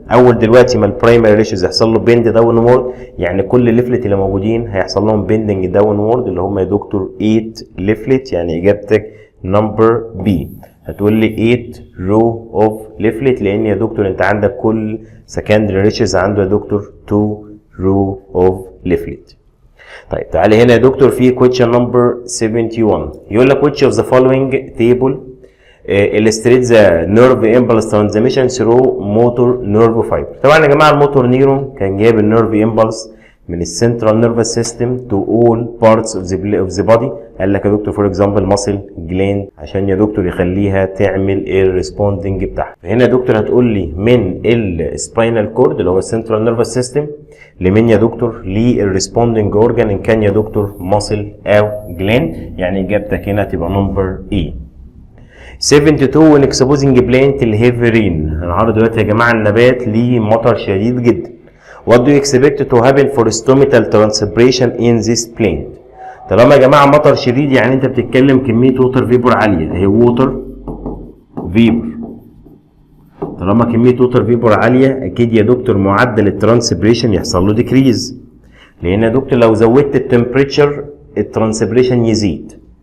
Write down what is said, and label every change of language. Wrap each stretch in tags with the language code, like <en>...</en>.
<ar>اول دلوقتي ما البرايمري ريشيوز يحصل له بيند داون وورد، يعني كل الليفلت اللي موجودين هيحصل لهم بيندنج داون وورد اللي هم يا دكتور 8 ليفلت. يعني اجابتك نمبر بي. هتقول لي 8 رو اوف ليفلت، لان يا دكتور انت عندك كل سكندري ريشيوز عنده يا دكتور 2 رو اوف ليفلت. طيب تعالى هنا يا دكتور في</ar> <en>question number 71</en> <ar>يقول لك</ar> <en>which of the following table illustrates the nerve impulse transmission through motor nerve fiber.</en> <ar>طبعا يا جماعه الموتور نيرون كان جايب النيرف امبلس من السنترال نيرفس سيستم</ar> <en>to all parts of the body.</en> <ar>قال لك يا دكتور فور اكزامبل ماسل جلاند عشان يا دكتور يخليها تعمل الريسبوندنج بتاعها. هنا يا دكتور هتقول لي من السباينال كورد اللي هو السنترال نيرفس سيستم لمين يا دكتور؟ للريسبوندنج اورجان ان كان يا دكتور ماسل او جلاند. يعني اجابتك هنا تبقى نمبر اي.</ar> <en>72 when exposing plant</en> <ar>الهيفي رين. هنعرض دلوقتي يا جماعه النبات ليه مطر شديد جدا.</ar> <en>What do you expect to happen for stomatal transpiration in this plant؟</en> <ar>طالما يا جماعه مطر شديد يعني انت بتتكلم كميه ووتر فيبور</ar> <en>عاليه، هي water vapour.</en> <ar>طالما كميه ووتر فيبور عاليه اكيد يا دكتور معدل الترانسبريشن يحصل له ديكريز، لان يا دكتور لو زودت التمبريتشر الترانسبريشن يزيد.</ar>